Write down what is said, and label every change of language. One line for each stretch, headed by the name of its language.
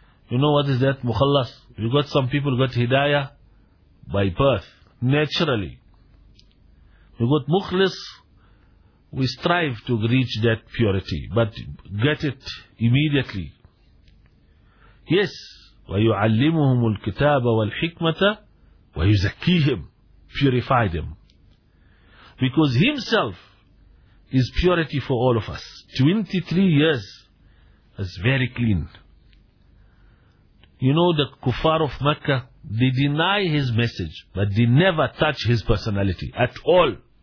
English: You know what is that, Mukhallas? You got some people got Hidayah by birth, naturally. You got Mukhlas, we strive to reach that purity, but get it immediately. Yes,
Arabic: وَيُعَلِّمُهُمُ الْكِتَابَ وَالْحِكْمَةَ وَيُزَكِّيهِمْ,
English: purify them. Because himself is purity for all of us. 23 years is very clean. You know the kuffar of Mecca, they deny his message, but they never touch his personality at all.